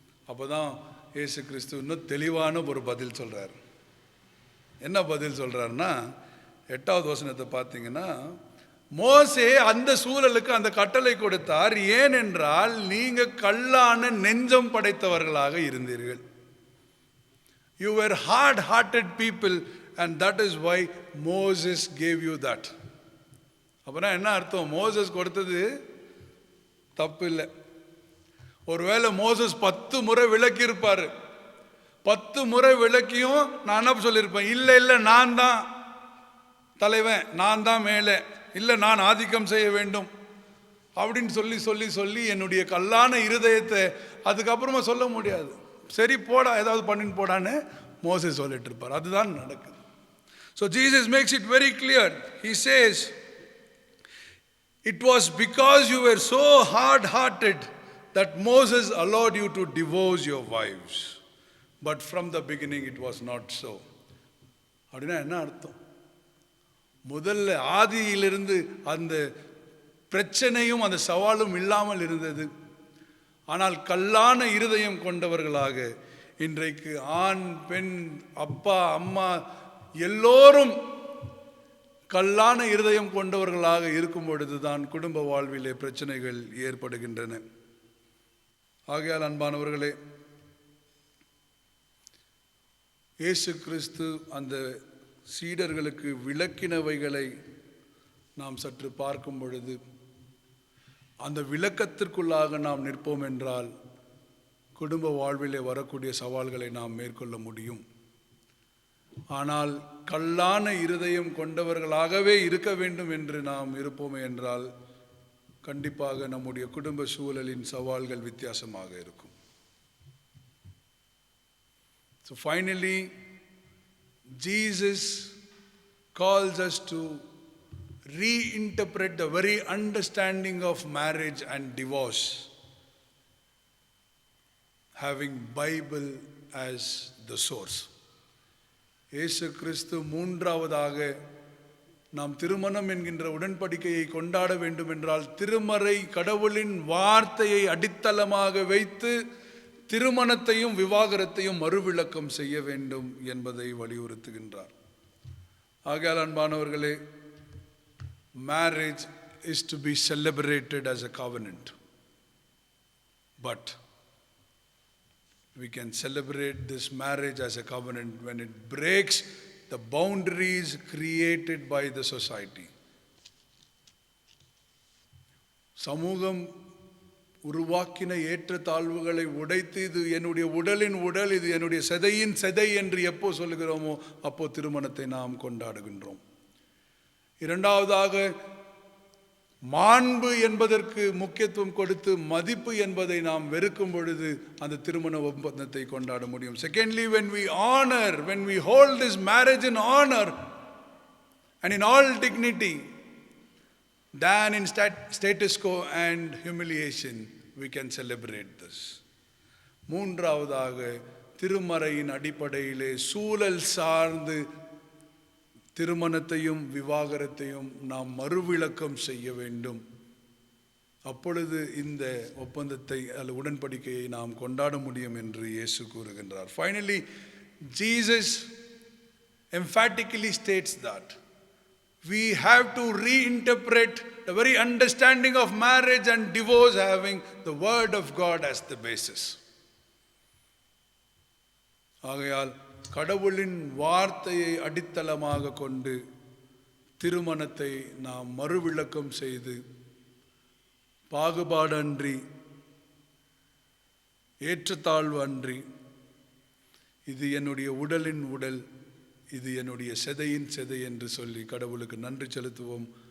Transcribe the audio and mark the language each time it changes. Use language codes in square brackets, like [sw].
[ta] அப்போதான் இயேசு கிறிஸ்து இன்னும் தெளிவான ஒரு பதில் சொல்கிறார். என்ன பதில் சொல்கிறாருன்னா, 8வது வசனத்தை பார்த்தீங்கன்னா, மோசே அந்த சூழலுக்கு அந்த கட்டளை கொடுத்தார். ஏனென்றால் நீங்கள் கல்லான நெஞ்சம் படைத்தவர்களாக இருந்தீர்கள். [en] You were hard-hearted people and that is why Moses gave you that. [ta] அப்புறம் என்ன அர்த்தம்? மோசஸ் கொடுத்தது தப்பு இல்லை. ஒருவேளை மோசஸ் 10 முறை விளக்கி இருப்பார். 10 முறை விளக்கியும் நான் என்ன சொல்லியிருப்பேன்? இல்லை நான் தான் தலைவன், நான் தான் மேலே, இல்லை நான் ஆதிக்கம் செய்ய வேண்டும் அப்படின்னு சொல்லி என்னுடைய கல்லான இருதயத்தை அதுக்கப்புறமா சொல்ல முடியாது. சரி போடா, ஏதாவது பண்ணின்னு போடான்னு மோசஸ் சொல்லிட்டு இருப்பார். அதுதான் நடக்குது. [en] So Jesus makes it very clear. He says, it was because you were so hard-hearted that Moses allowed you to divorce your wives. But from the beginning it was not so. [ta] அப்படின்னா என்ன அர்த்தம்? முதல்ல ஆதியிலிருந்து அந்த பிரச்சனையும் அந்த சவாலும் இல்லாமல் இருந்தது. ஆனால் கல்லான இருதயம் கொண்டவர்களாக இன்றைக்கு ஆண் பெண் அப்பா அம்மா எல்லோரும் கல்லான இருதயம் கொண்டவர்களாக இருக்கும் பொழுதுதான் குடும்ப வாழ்விலே பிரச்சனைகள் ஏற்படுகின்றன. ஆகையால் அன்பானவர்களே, இயேசு கிறிஸ்து அந்த சீடர்களுக்கு விளக்கினவைகளை நாம் சற்று பார்க்கும் பொழுது, அந்த விளக்கத்திற்குள்ளாக நாம் நிற்போம் என்றால் குடும்ப வாழ்விலே வரக்கூடிய சவால்களை நாம் மேற்கொள்ள முடியும். ஆனால் கல்லான இருதயம் கொண்டவர்களாகவே இருக்க வேண்டும் என்று நாம் இருப்போமே என்றால் கண்டிப்பாக நம்முடைய குடும்ப சூழலின் சவால்கள் வித்தியாசமாக இருக்கும். [en] So finally, Jesus calls us to reinterpret the very understanding of marriage and divorce, having Bible as the source. [ta] இயேசு கிறிஸ்து மூன்றாவதாக நாம் திருமணம் என்கின்ற உடன்படிக்கையை கொண்டாட வேண்டும் என்றால் திருமறை கடவுளின் வார்த்தையை அடித்தளமாக வைத்து திருமணத்தையும் விவாகரத்தையும் மறுவிளக்கம் செய்ய வேண்டும் என்பதை வலியுறுத்துகின்றார். ஆகையால் அன்பானவர்களே, [en] marriage is to be celebrated as a covenant, but we can celebrate this marriage as a covenant when it breaks the boundaries created by the society. [ta] சமூகம் உருவாக்கின ஏற்றத்தாழ்வுகளை உடைத்து இது என்னுடைய உடலின் உடல், இது என்னுடைய செதையின் செதை என்று எப்போ சொல்லுகிறோமோ அப்போ திருமணத்தை நாம் கொண்டாடுகின்றோம். இரண்டாவதாக, மாண்பு என்பதற்கு முக்கியத்துவம் கொடுத்து மதிப்பு என்பதை நாம் வெறுக்கும் பொழுது அந்த திருமண ஒப்பந்தத்தை கொண்டாட முடியும். [en] Secondly, when we honor, when we hold this marriage in honor and in all dignity than in status quo and humiliation, we can celebrate this. [ta] மூன்றாவதாக, திருமறையின் அடிப்படையிலே சூழல் சார்ந்து திருமணத்தையும் விவாகரத்தையும் நாம் மறுவிளக்கம் செய்ய வேண்டும். அப்பொழுது இந்த ஒப்பந்தத்தை அல்லது உடன்படிக்கையை நாம் கொண்டாட முடியும் என்று இயேசு கூறுகின்றார். [en] Finally, Jesus emphatically states that we have to reinterpret the very understanding of marriage and divorce having the word of God as the basis. [ta] ஆகையால் கடவுளின் வார்த்தையை அடித்தளமாக கொண்டு திருமணத்தை நாம் மறுவிளக்கம் செய்து பாகுபாடு அன்றி, ஏற்றத்தாழ்வு அன்றி, இது என்னுடைய உடலின் உடல், இது என்னுடைய செதையின் செதை என்று சொல்லி கடவுளுக்கு நன்றி செலுத்துவோம்.